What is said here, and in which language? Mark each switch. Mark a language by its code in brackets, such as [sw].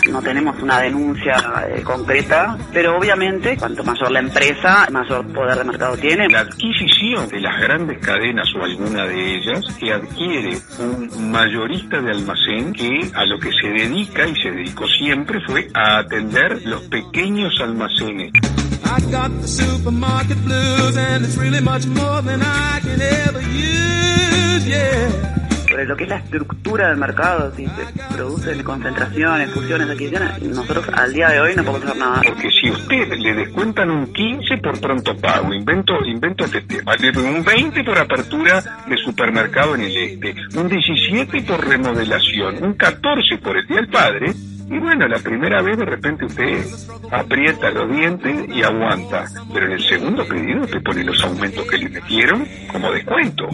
[es] No tenemos una denuncia concreta, pero obviamente cuanto mayor la empresa, mayor poder de mercado tiene. La adquisición de las grandes cadenas o alguna de ellas que adquiere un mayorista de almacén que a lo que se dedica y se dedicó siempre fue a atender los pequeños almacenes. [en] I got the supermarket blues and it's really much more than I can ever use, yeah. [es] Sobre lo que es la estructura del mercado, si se producen concentraciones, fusiones, adquisiciones, nosotros al día de hoy no podemos hacer nada. Porque si usted le descuentan un 15 por pronto pago, invento este tema, un 20 por apertura de supermercado en el este, un 17 por remodelación, un 14 por el Día del Padre, y bueno, la primera vez de repente usted aprieta los dientes y aguanta, pero en el segundo pedido usted pone los aumentos que le metieron como descuento.